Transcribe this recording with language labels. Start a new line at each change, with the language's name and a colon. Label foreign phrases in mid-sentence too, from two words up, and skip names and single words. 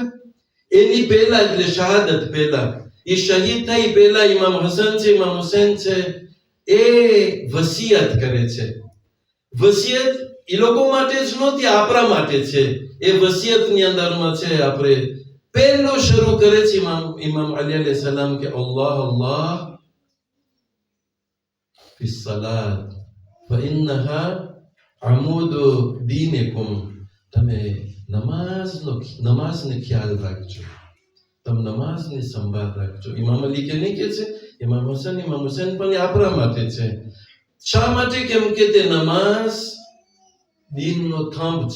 Gujarati: એની પહેલા એટલે શહાદત પહેલા એ શહીદ થઈ પહેલા ઇમામ હસન છે, ઇમામ હુસૈન છે, એ વસિયત કરે છે. વસિયત એ લોકો માટે જ નહોતી, આપણા માટે છે. એ વસિયતની અંદરમાં છે આપણે પહેલો શરૂ કરે છે ઇમામ અલી
Arabic: عليه السلام
Gujarati: કે
Arabic: الله الله في الصلاة فإنها عمود دينكم.
Gujarati: તમે નમાઝને ખ્યાલ રાખજો, તમે નમાઝની સંભાળ રાખજો. ઇમામ અલી કે નહીં કે છે, ઇમામ હુસૈન પણ આપણા માટે છે. શા માટે? કેમ કે તે નમાઝ દીનનો થંભ છે.